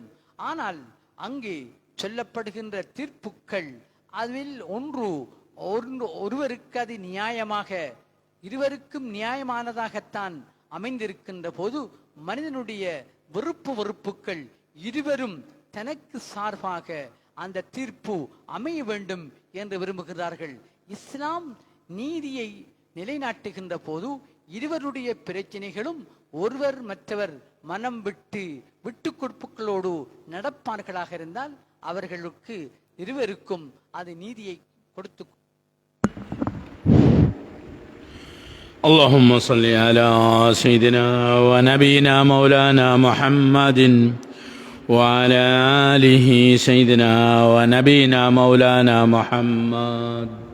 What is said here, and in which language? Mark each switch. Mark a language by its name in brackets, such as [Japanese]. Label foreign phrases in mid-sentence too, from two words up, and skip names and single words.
[Tamil] ஆனால் அங்கே சொல்லப்படுகின்ற தீர்ப்புக்கள் அதில் ஒருவருக்கு அது நியாயமாக, இருவருக்கும் நியாயமானதாகத்தான் அமைந்திருக்கின்ற போது மனிதனுடைய வெறுப்புக்கள் இருவரும் தனக்கு சார்பாக அந்த தீர்ப்பு அமைய வேண்டும் என்று விரும்புகிறார்கள். இஸ்லாம் நீதியை நிலைநாட்டுகின்ற போது இருவருடைய பிரச்சனைகளும் ஒருவர் மற்றவர் மனம் விட்டு கொடுப்புகளோடு நடப்பார்களாக இருந்தால் அவர்களுக்கு இருவருக்கும் அது நீதியை கொடுத்து. [Arabic] اللهم صل على سيدنا ونبينا مولانا محمد وعلى آله سيدنا ونبينا مولانا محمد.